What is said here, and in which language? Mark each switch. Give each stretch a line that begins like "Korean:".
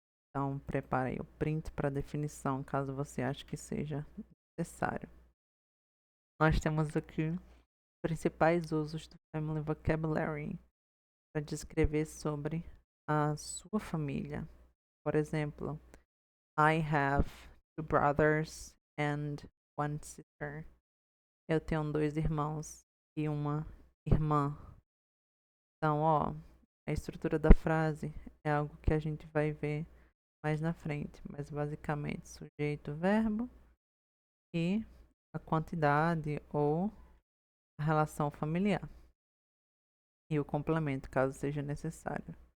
Portuguese: Então, prepare aí o print para definição, caso você ache que seja necessário. Nós temos aqui principais usos do Family Vocabulary para descrever sobre a sua família. Por exemplo,
English: I have two brothers and one sister.
Portuguese: Eu tenho dois irmãos e uma irmã. Então, ó, a estrutura da frase é algo que a gente vai ver mais na frente, mas basicamente sujeito, verbo e a quantidade ou a relação familiar e o complemento, caso seja necessário.